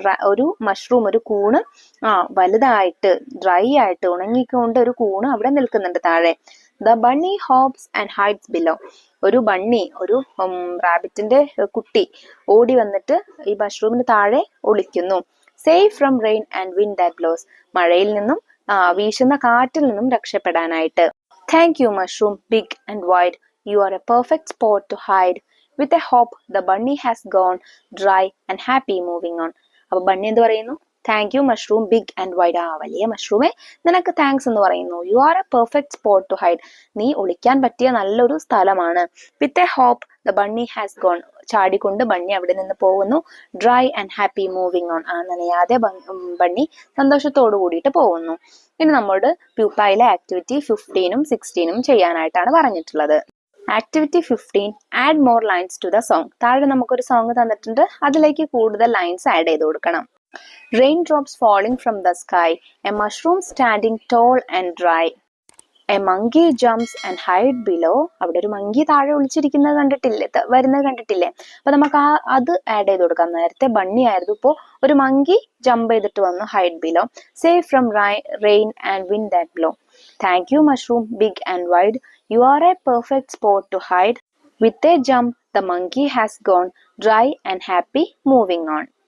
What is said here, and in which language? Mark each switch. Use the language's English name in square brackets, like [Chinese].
[Malayalam] ഒരു മഷ്റൂം, ഒരു കൂണ് വലുതായിട്ട് ഡ്രൈ ആയിട്ട് ഉണങ്ങിക്കൊണ്ട് ഒരു കൂണ് അവിടെ നിൽക്കുന്നുണ്ട് താഴെ. [English] The bunny hops and hides below. [Malayalam] ഒരു ബണ്ണി, ഒരു റാബിറ്റിന്റെ കുട്ടി ഓടി വന്നിട്ട് ഈ മഷ്റൂമിന് താഴെ ഒളിക്കുന്നു. [English] Safe from rain and wind that blows. [Malayalam] മഴയിൽ നിന്നും വീശുന്ന കാറ്റിൽ നിന്നും രക്ഷപ്പെടാനായിട്ട്. [English] Thank you, mushroom, big and wide. You are a perfect spot to hide. With a hop, the bunny has gone dry and happy moving on. [Malayalam] അപ്പോൾ bunny എന്ത് പറയുന്നു? [English] Thank you mushroom big and wide. [Malayalam] ആ വലിയ മഷ്റൂമേ, നിനക്ക് thanks എന്ന് പറയുന്നു. [English] You are a perfect spot to hide. [Malayalam] നീ ഒളിക്കാൻ പറ്റിയ നല്ലൊരു സ്ഥലമാണ്. [English] With a hop the bunny has gone. [Malayalam] ചാടിക്കൊണ്ട് bunny അവിടെ നിന്ന് പോകുന്നു. [English] Dry and happy moving on. [Malayalam] ആ നനയാതെ ബണ്ണി സന്തോഷത്തോടു കൂടിയിട്ട് പോകുന്നു. ഇനി നമ്മോട് പ്യൂപ്പയിലെ ആക്ടിവിറ്റി 15ഉം 16ഉം ചെയ്യാനായിട്ടാണ് പറഞ്ഞിട്ടുള്ളത്. Activity 15, [English] Add more lines to the song. [Malayalam] താഴെ നമുക്കൊരു സോങ് തന്നിട്ടുണ്ട്, അതിലേക്ക് കൂടുതൽ ലൈൻസ് ആഡ് ചെയ്ത് കൊടുക്കണം. [English] Raindrops falling from the sky, a mushroom standing tall and dry. A monkey jumps and hide below. [Malayalam] അവിടെ ഒരു മങ്കി താഴെ ഒളിച്ചിരിക്കുന്നത് കണ്ടിട്ടില്ലേ, വരുന്നത് കണ്ടിട്ടില്ലേ? അപ്പൊ നമുക്ക് അത് ആഡ് ചെയ്ത് കൊടുക്കാം. നേരത്തെ ബണ്ണി ആയിരുന്നു, ഇപ്പോ ഒരു മങ്കി ജമ്പ് ചെയ്തിട്ട് വന്നു, hide below. [English] Safe from rain and wind that blow. Thank you mushroom big and wide. You are a perfect spot to hide. With a jump the monkey has gone dry and happy moving on.